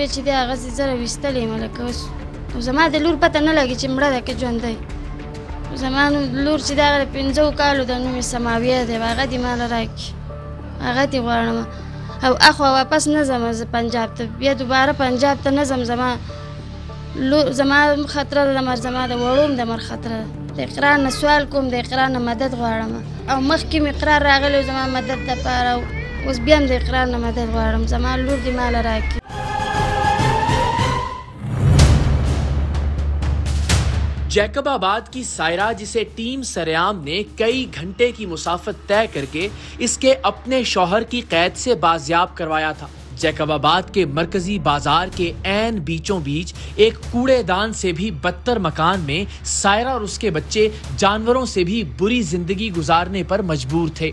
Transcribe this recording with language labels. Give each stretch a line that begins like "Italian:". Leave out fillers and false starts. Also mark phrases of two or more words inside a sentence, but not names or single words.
Pashto: چې دی هغسې زه راویستلی یم لکه اوس زما د لور پته نه لګي چې مړه ده که ژوندی زما لور چې دی هغه د 5 کالو ده نوم یې سماویه دی هغه دې ماله راکړي هغه دې غواړم او اخوا واپس نه ځم زه پنجاب ته بیا دوباره پنجاب ته نه ځم زما خطره ده د مر زما د وړوم د مر خطره ده د اقرار نه سوال کوم د اقرار نه مدد غواړم او مخکې مې اقرار راغلی زما مدد دپاره اوس بیا هم د اقرار نه مدد غواړم زما لور دې ماله راکړي
Urdu: جیکب آباد کی سائرہ جسے ٹیم سرعام نے کئی گھنٹے کی مسافت طے کر کے اس کے اپنے شوہر کی قید سے بازیاب کروایا تھا. جیکب آباد کے مرکزی بازار کے عین بیچوں بیچ ایک کوڑے دان سے بھی بدتر مکان میں سائرہ اور اس کے بچے جانوروں سے بھی بری زندگی گزارنے پر مجبور تھے.